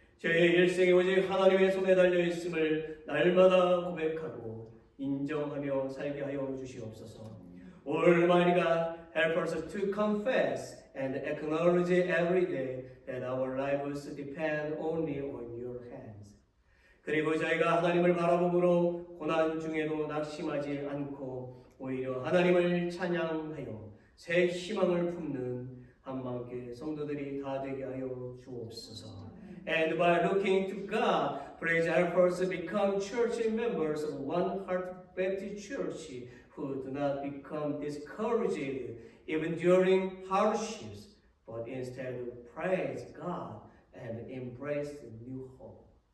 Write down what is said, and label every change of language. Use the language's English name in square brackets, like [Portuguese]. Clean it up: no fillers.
[Korean] 일생이 오직 하나님의 손에 달려 있음을 날마다 고백하고 인정하며 살게 하여 주시옵소서. [English] Almighty God, help us to confess and acknowledge every day that our lives depend only on your hands. [Korean] 그리고 저희가 하나님을 바라봄으로 고난 중에도 낙심하지 않고 오히려 하나님을 찬양하여 새 희망을 품는 한마음께 성도들이 다 되게 하여 주옵소서. [English] And by looking to God, please help us become church members of One Heart Baptist Church who do not become discouraged even during hardships, but instead praise God and embrace the new hope.